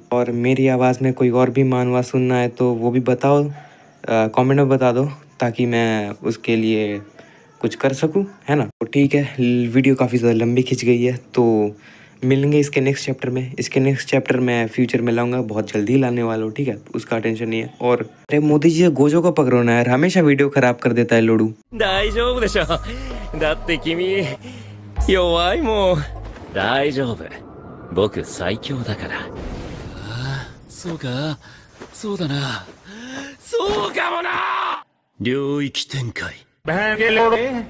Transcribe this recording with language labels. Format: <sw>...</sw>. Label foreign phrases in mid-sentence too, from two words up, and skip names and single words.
<hi>और मेरी आवाज़ में कोई और भी मानवा सुनना है तो वो भी बताओ, कमेंट में बता दो, ताकि मैं उसके लिए कुछ कर सकूं, है ना। तो ठीक है, वीडियो काफ़ी ज़्यादा लंबी खिंच गई है, तो मिलेंगे इसके</hi> <en>next chapter</en> <hi>में। इसके</hi> <en>next chapter</en> <hi>मैं फ्यूचर में लाऊंगा, बहुत जल्दी लाने वाला हूँ, ठीक है, उसका टेंशन नहीं है। और अरे मोदी जी, गोजो को पकड़ो ना यार, हमेशा वीडियो खराब कर देता है लोडू।</hi> <ja>大丈夫でしょ。だって君、弱いもん。大丈夫。僕最強だから。そうか、そうだな。そうかもな。領域展開。</ja>